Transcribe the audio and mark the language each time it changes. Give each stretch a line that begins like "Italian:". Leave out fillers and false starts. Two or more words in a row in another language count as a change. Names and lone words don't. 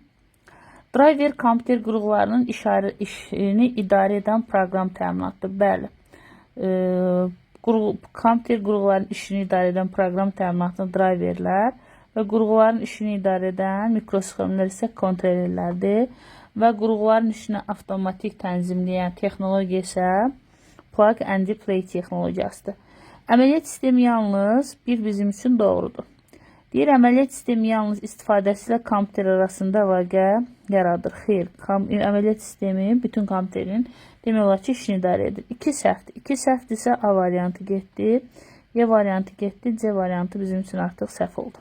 Azerbaijani: Driver kompüter qurğularının işini idarə edən proqram təminatdır. Bəli. Kompüter qurğuların işini idarə edən proqram təminatının driverlər və qurğuların işini idarə edən mikrosxemlər isə kontrollerlərdir və qurğuların işini avtomatik tənzimləyən texnologiya isə
English: plug and play
Azerbaijani: texnologiyasıdır. Əməliyyat sistemi yalnız bizim üçün doğrudur. Deyir, əməliyyat sistemi yalnız istifadəsi ilə kompüter arasında əlaqə yaradır. Xeyr, əməliyyat sistemi bütün kompüterin demək olar ki, işini idarə edir. 2 səhvdir. 2 səhvdirsə A variantı getdi, Y variantı getdi, C variantı bizim üçün artıq səhv oldu.